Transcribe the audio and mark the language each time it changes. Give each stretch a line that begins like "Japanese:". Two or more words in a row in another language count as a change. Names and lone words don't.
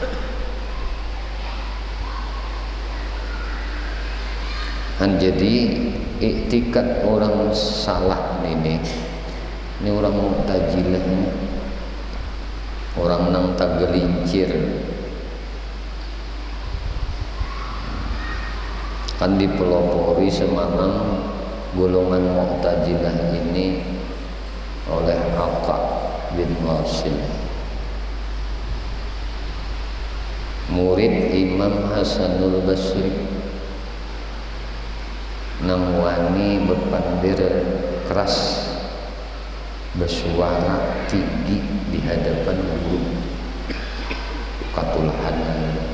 Indonesian: Jadi iktikad orang salah ini orang Mu'tazilah, orang nang tagelincir. Kan dipelopori semalam golongan Mu'tazilah ini oleh Aqqa bin Wasil,
Banjar: murid Imam Hasanul Basri, nang wani berpandir keras, bersuara tinggi di hadapan guru katulahan.